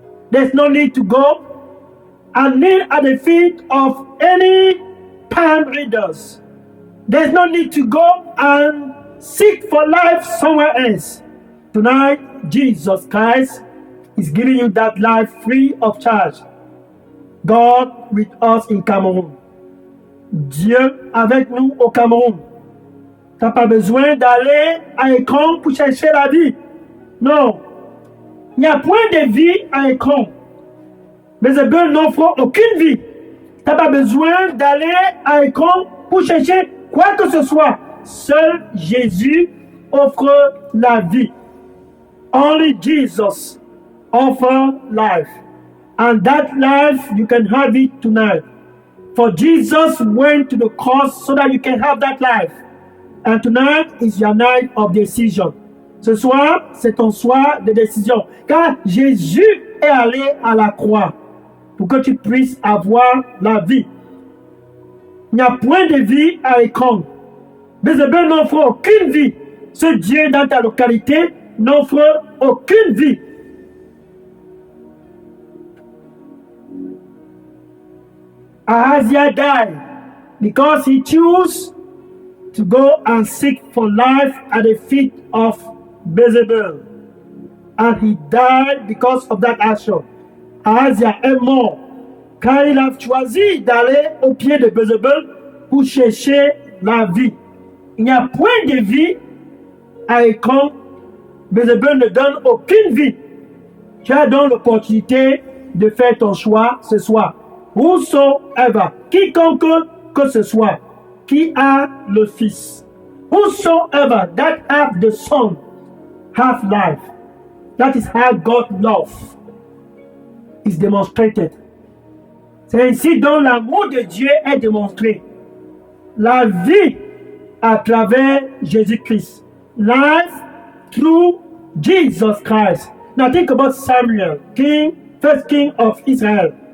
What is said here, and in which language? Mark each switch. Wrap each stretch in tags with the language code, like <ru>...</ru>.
<en>There is no need to go and kneel at the feet of any palm readers. There is no need to go and seek for life somewhere else. Tonight, Jesus Christ is giving you that life free of charge. God with us in Cameroun.</en> <fr>Dieu avec nous au Cameroun. Tu n'as pas besoin d'aller à Ekron pour chercher la vie. Non. Il n'y a point de vie à Ekron. Bézébel n'offre aucune vie. Tu n'as pas besoin d'aller à Ekron pour chercher quoi que ce soit. Seul Jésus offre la vie.</fr> <en>Only Jesus offers life. And that life, you can have it tonight. For Jesus went to the cross so that you can have that life. And tonight is your night of decision.</en> <fr>Ce soir, c'est ton soir de décision. Car Jésus est allé à la croix pour que tu puisses avoir la vie. Il n'y a point de vie à Ekron. Bézébel n'offre aucune vie. Ce Dieu dans ta localité n'offre aucune vie.</fr> <en>Ahazia died because he chose to go and seek for life at the feet of Bézébel. And he died because of that action.</en> <fr>Ahazia est mort car il a choisi d'aller au pied de Bézébel pour chercher la vie. Il n'y a point de vie à Ekron. Bézébel ne donne aucune vie. Tu as donc l'opportunité de faire ton choix ce soir. Whosoever, quiconque que ce soit, qui a le Fils.</fr> <en>Whosoever that have the Son have life. That is how God's love is demonstrated.</en> <fr>C'est ainsi dont l'amour de Dieu est démontré. La vie à travers Jésus-Christ.</fr> <en>Life through Jesus Christ. Now think about Samuel, first king of Israel.</en>